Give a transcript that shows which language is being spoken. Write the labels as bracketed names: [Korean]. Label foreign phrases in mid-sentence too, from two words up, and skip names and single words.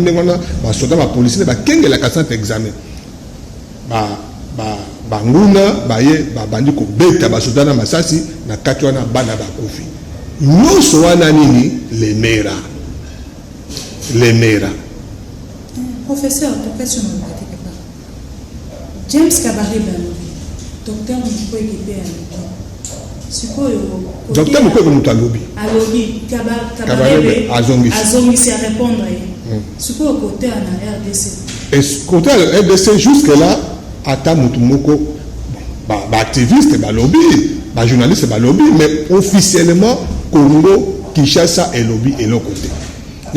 [Lingala] Ndenge wana, basoda, bapolisi, nde bakengelaka centre examen. Ba, ba, banguna, baye, babandi kobeta basoda na masasi, na kati wana bana bakufi. Nyonso wana nini? Lemera. Lemera. [French] Professeur, pourquoi tu m'as pas [Lingala] James Kabarebe alobi, docteur Mukwege pe alobi. Sikoyo, kote Docteur Mukwege mutu alobi. Alobi, Kaba-, Kabarebe Kabarebe azongisi. azongisi [French] a répondre [Lingala] ye. Hmm. Sikoyo, kote ya na R D C. Et s-, kote ya R D C, [French] jusque là, [Lingala] ata mutu moko, ba, ba activiste balobi, ba journaliste balobi, [French] mais officiellement, [Lingala] Congo, Kinshasa elobi eloko te.